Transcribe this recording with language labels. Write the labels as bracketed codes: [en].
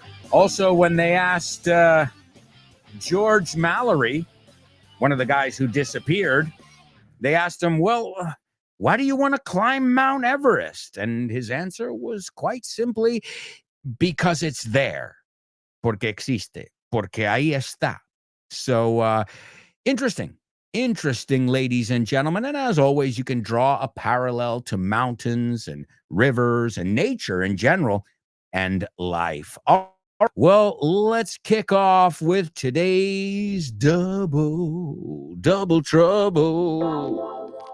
[en] Also, when they asked George Mallory, one of the guys who disappeared, they asked him, well, why do you want to climb Mount Everest? And his answer was quite simply, because it's there. [es] porque existe, porque ahí está. [en] So, interesting, ladies and gentlemen. And as always, you can draw a parallel to mountains and rivers and nature in general and life. All right, well, let's kick off with today's double trouble.